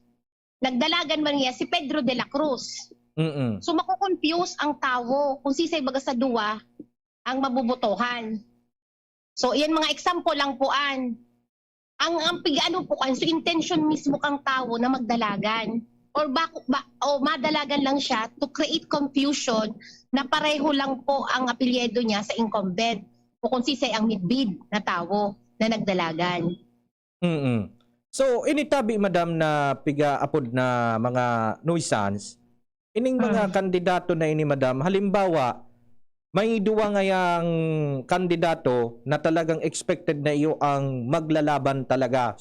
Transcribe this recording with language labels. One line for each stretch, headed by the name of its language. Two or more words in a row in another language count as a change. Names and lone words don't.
Bikol: Nagdalagan man niya si Pedro de la Cruz. So makukonfuse ang tao kung sisay baga sa duwa ang mabubutohan. So iyan mga example lang po ang pigano po so intention mismo kang tao na magdalagan or madalagan lang siya
English: to create confusion
Bikol: na pareho lang po ang apelyido niya sa incumbent o kung sisay ang midbid na tao na nagdalagan. So, initabi, madam, na piga-apod na mga nuisance, ining mga kandidato na ini, madam, halimbawa, may duwa ngayang kandidato na talagang expected na iyo ang maglalaban talaga.